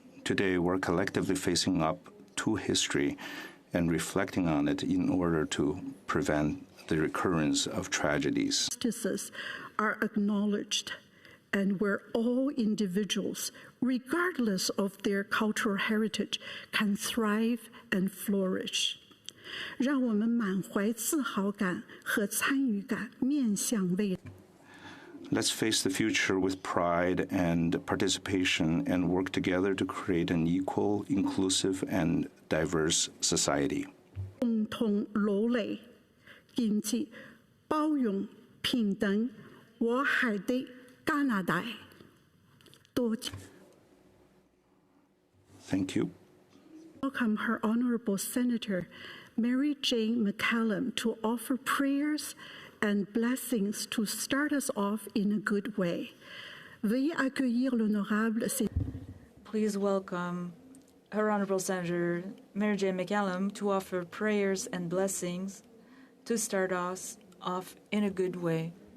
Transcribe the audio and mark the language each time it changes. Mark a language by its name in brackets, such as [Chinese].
[English] Today, we're collectively facing up to history and reflecting on it in order to prevent the recurrence of tragedies. Justices are acknowledged, and where all individuals, regardless of their cultural heritage, can thrive and flourish. [Chinese] 让我们满怀自豪感和参与感，面向未来。 [English] Let's face the future with pride and participation and work together to create an equal, inclusive, and diverse society. [Chinese] 共同努力，建設包容、平等、和諧的加拿大。多謝。 [English] Thank you. Welcome Her Honorable Senator Mary Jane McCallum to offer prayers and blessings to start us off in a good way. [French] Veuillez accueillir l'honorable. [English] Please welcome Her Honorable Senator Mary Jane McCallum to offer prayers and blessings to start us off in a good way.